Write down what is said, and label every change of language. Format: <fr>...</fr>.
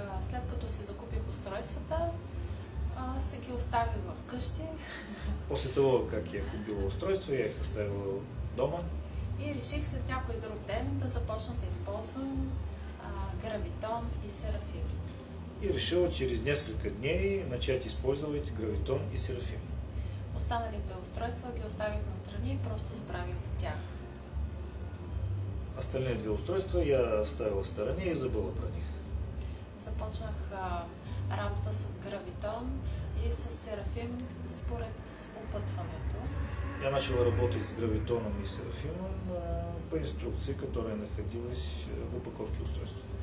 <bg>След като си закупих устройствата, се ги оставих в къщи.</bg> <ru>После того, как я купила устройство, я их оставила дома.</ru> <bg>И реших след някой друг ден да започна да използвам гравитон и серафим.</bg> <ru>И решила через несколько дней начать использовать гравитон и серафим.</ru> <bg>Останалите устройства ги оставих настрани и просто забравих за тях.</bg> <ru>Остальные две устройства я оставила в стороне и забыла про них.</ru> <bg>Започнах работа с гравитон и с серафим според опътването.</bg> <ru>Я начала работать с гравитоном и серафимом по инструкции, которая находилась в упаковке устройства.</ru>